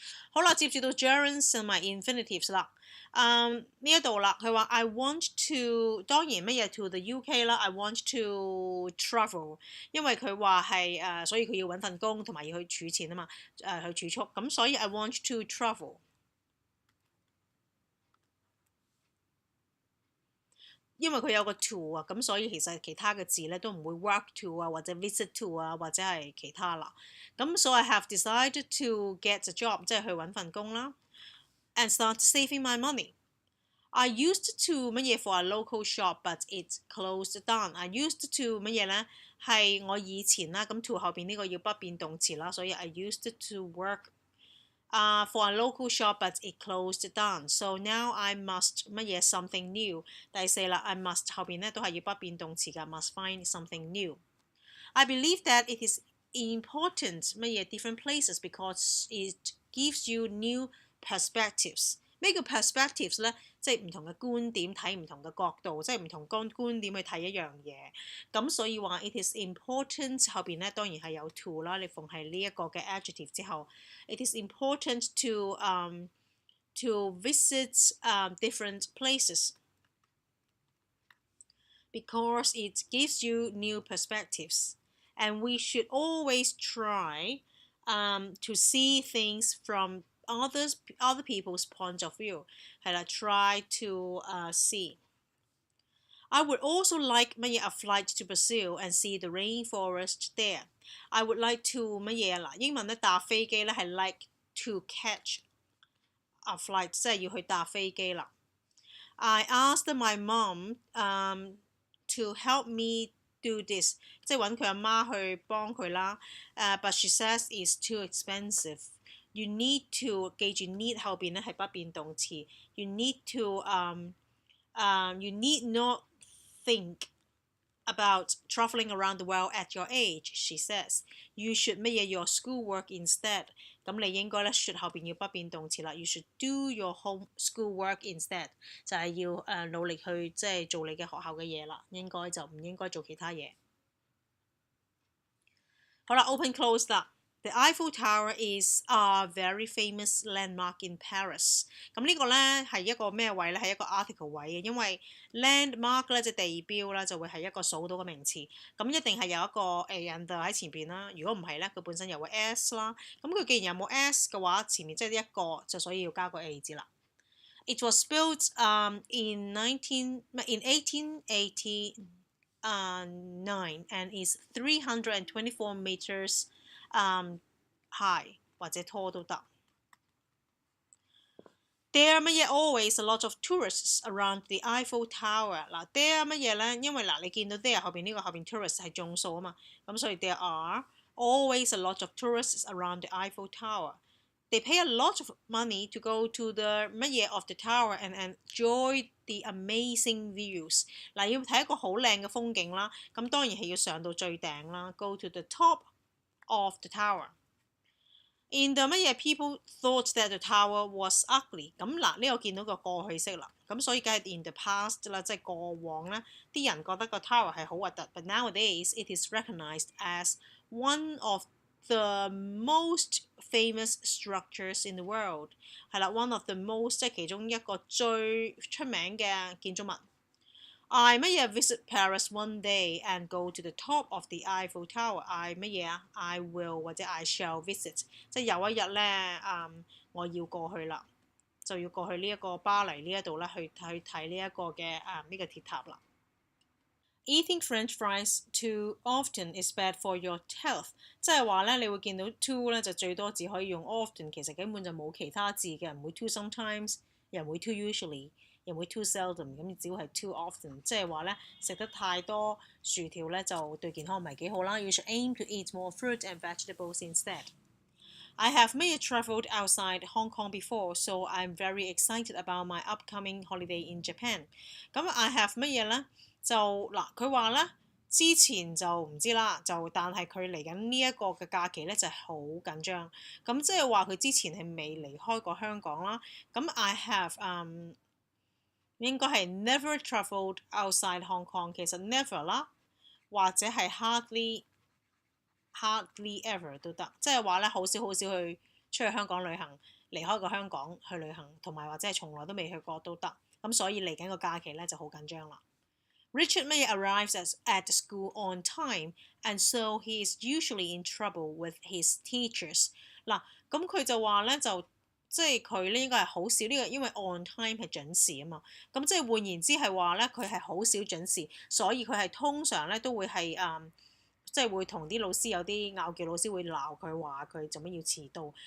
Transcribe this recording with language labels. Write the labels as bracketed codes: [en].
[yue] 好啦，接住到 gerunds 同埋 infinitives 啦。呢一度啦，佢話 [en] I want to， [yue] 當然乜嘢 [en] to the UK [yue] 啦 ， [en] I want to travel， [yue] 因為佢話係所以佢要揾份工同埋要去儲錢啊嘛，去儲蓄，咁所以 I want to travel。因為佢有個 to 啊，咁所以其實其他嘅字咧都唔會 work to 啊，或者 visit to 啊，或者係其他啦。 [en] 咁所以 I have decided to get a job， [yue] 即係去揾份工啦。 [en] And start saving my money. I used to [yue] 乜嘢 [en] for a local shop, but it closed down. I used to [yue] 乜嘢咧？ 係我以前啦，咁 [en] to [yue] 後邊呢個要不變動詞啦，所以 [en] I used to work。for a local shop, but it closed down. So now I must [yue] 乜嘢 [en] something new。 [yue] 第四啦 ， [en] I must [yue] 後邊咧都係要不變動詞㗎 ， [en] must find something new。 I believe that it is important [yue] 乜嘢 [en] different places because it gives you new perspectives。 [yue] 咩叫 perspectives 咧？即係唔同嘅觀點睇唔同嘅角度，即係唔同觀點去睇一樣嘢。咁所以話 [en] it is important [yue] 後邊咧當然係有 [en] to 啦。 [yue] 你逢係呢一個嘅 [en] adjective 之後 ，it is important to visit different places because it gives you new perspectives, and we should always try to see things from other people's point of view， [yue] 係啦 [en] ，try to see。 I would also like [yue] 乜嘢 [en] a flight to Brazil and see the rainforest there. I would like to [yue] 乜嘢嗱？英文咧搭飛機咧係 [en] like to catch a flight， [yue] 即係要去搭飛機啦。 [en] I asked my mom to help me do this， [yue] 即係揾佢阿媽去幫佢啦。 [en] But she says it's too expensive。You need to [yue] 記住 [en] need [yue] 後邊咧係不變動詞。 [en] You need to you need not think about traveling around the world at your age. She says you should [yue] 乜嘢 [en] your schoolwork instead。 [yue] 咁你應該咧 should 後邊要不變動詞啦。 [en] You should do your home schoolwork instead， [yue] 就係要努力去即係做你嘅學校嘅嘢啦。應該就唔應該做其他嘢。好啦 [en] ，open close 啦。 The Eiffel Tower is a very famous landmark in Paris。 [yue] 咁呢個咧係一個咩位咧？係一個 article 位嘅，因為 landmark 咧即係地標啦，就會係一個數到嘅名詞。咁一定係有一個人喺前邊啦。如果唔係咧，佢本身有個 s 啦。咁佢既然有冇 s 嘅話，前面即係一個，就所以要加個 a 字啦。 [en] It was built in 1889 and is 324 meters high [yue] 或者 [en] tall 都得。 There [yue] 乜嘢 [en] always a lot of tourists around the Eiffel Tower。嗱 ，there [yue] 乜嘢咧？因為嗱，你見到 [en] there [yue] 後邊呢個後邊 [en] tourist [yue] 係眾數啊嘛，咁所以 [en] there are always a lot of tourists around the Eiffel Tower。 They pay a lot of money to go to the [yue] 乜嘢 [en] of the tower and enjoy the amazing views。 [yue] 嗱，要睇一個好靚嘅風景啦，咁當然係要上到最頂啦 ， [en] go to the top of the tower。 In the [yue] 乜嘢 [en] people thought that the tower was ugly。 [yue] 咁嗱，呢個見到個過去式啦，咁所以梗係 [en] in the past [yue] 啦，即係過往咧，啲人覺得個 tower 係好核突。 [en] But nowadays it is recognized as one of the most famous structures in the world。 [yue] 係啦 ， [en] one of the most [yue] 即係其中一個最出名嘅建築物。 [en] I [yue] 乜嘢 [en] visit Paris one day and go to the top of the Eiffel Tower。 [yue] I 乜嘢啊 ？ [en] I will [yue] 或者 [en] I shall visit， [yue] 即係有一日咧，我要過去啦，就要過去呢一個巴黎呢一度咧，去睇呢一個嘅呢個鐵塔啦。 [en] Eating French fries too often is bad for your health。 [yue] 即係話咧，你會見到 too 咧就最多只可以用 often， 其實根本就冇其他字嘅，唔會 [en] too sometimes， [yue] 又唔會 [en] too usually。 [yue] 又唔會 [en] too seldom， [yue] 咁只要係 [en] too often， [yue] 即係話咧食得太多薯條咧就對健康唔係幾好啦。 [en] You should aim to eat more fruit and vegetables instead。 I have [yue] 乜嘢 [en] travelled outside Hong Kong before, so I'm very excited about my upcoming holiday in Japan。咁 I have [yue] 乜嘢咧？就嗱，佢話咧之前就唔知啦，但係佢嚟緊呢一個嘅假期咧就係好緊張，咁即係話佢之前係未離開過香港啦。咁 I have 應該係 [en] never travelled outside Hong Kong， [yue] 其實 never 啦，或者係 [en] hardly ever [yue] 都得，即係話咧好少去出去香港旅行，離開過香港去旅行，同埋或者係從來都未去過都得。咁所以嚟緊個假期咧就好緊張啦。 [en] Richard May arrives at school on time, and so he is usually in trouble with his teachers。 [yue] 嗱，咁佢就話咧就即係佢咧應該係好少呢個，因為 on time 係準時啊嘛。咁即係換言之係話咧佢係好少準時，所以佢係通常咧都會係即係會同啲老師有啲拗撬，老師會鬧佢話佢做乜要遲到。